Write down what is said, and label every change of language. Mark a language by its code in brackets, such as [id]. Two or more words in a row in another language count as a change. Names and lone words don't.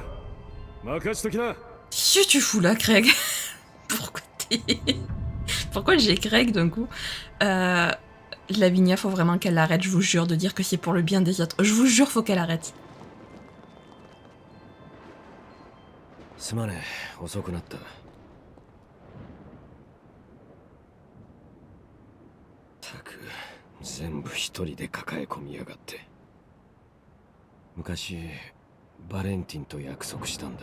[ja] 任しときな。 [fr] Qu'est-ce que tu fous là, Craig? Pourquoi t'es... Pourquoi j'ai Craig d'un coup? Lavinia, faut vraiment qu'elle arrête, je vous jure, de dire que c'est pour le bien des autres. Je vous jure, faut qu'elle arrête. [ja] すまねえ、遅くなった。たく、全部一人で抱え込みやがって。昔バレンティンと約束したんだ。